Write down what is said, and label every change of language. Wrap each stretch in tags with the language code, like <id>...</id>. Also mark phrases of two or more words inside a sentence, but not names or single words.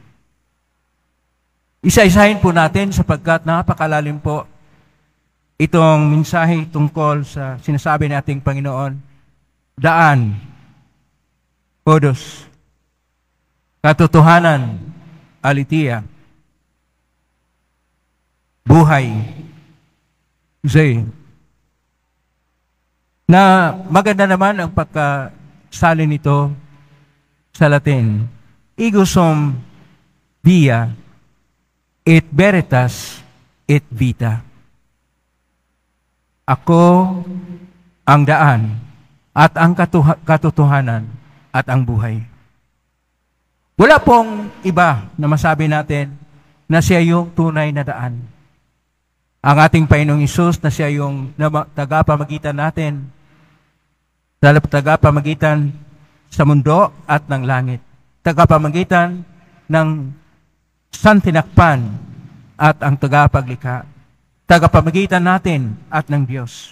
<tl>Isa-isahin po natin sapagkat napakalalim po itong mensahe tungkol sa sinasabi nating Panginoon, daan, oodos, katotohanan, aletheia, buhay, Zay. Na maganda naman ang pagkasali nito sa Latin.</tl> <la>Ego sum via et veritas et vita.</la> <tl>Ako ang daan at ang katotohanan at ang buhay. Wala pong iba na masabi natin na siya yung tunay na daan. Ang ating Panginoong Hesus na siya yung tagapamagitan natin, tagapamagitan sa mundo at ng langit, tagapamagitan ng santinakpan at ang tagapaglikha, tagapamagitan natin at ng Diyos.</tl>